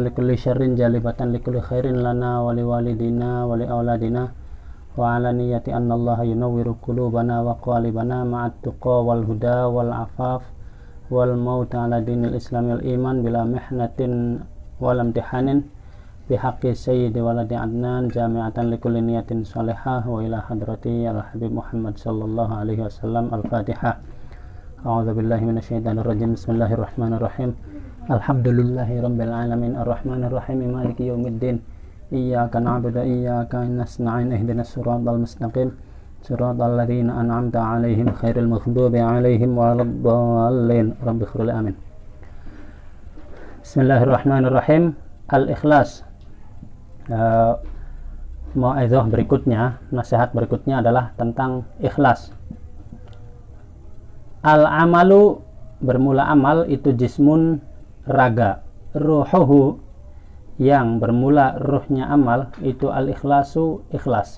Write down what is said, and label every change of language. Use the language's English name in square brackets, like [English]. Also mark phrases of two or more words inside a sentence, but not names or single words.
[Arabic] لكل شر جالبة لكل خير لنا ولوالدينا ولأولادنا وعلى نية أن الله ينور قلوبنا وقوالبنا مع التقى والهدى والعفاف والموت على دين الإسلام والإيمان بلا محنة والامتحان بحق سيد ولد عدنان جامعة لكل نية صالحة وإلى حضرة الحبيب محمد صلى الله عليه وسلم. Al-Fatihah. أعوذ بالله من الشيطان الرجيم بسم الله الرحمن الرحيم. الحمد لله رب العالمين الرحمن الرحيم مالك يوم الدين. إياك نعبد وإياك نستعين اهدنا الصراط المستقيم صراط الذين أنعمت عليهم غير المغضوب عليهم ولا الضالين. رب اغفر لي آمين. Bismillahirrahmanirrahim. Al-Ikhlas. [Indonesian] Mau'izah berikutnya, nasihat berikutnya adalah tentang ikhlas. Al-amalu, bermula amal itu jismun, raga. Ruhuhu, yang bermula ruhnya amal itu al-ikhlasu, ikhlas.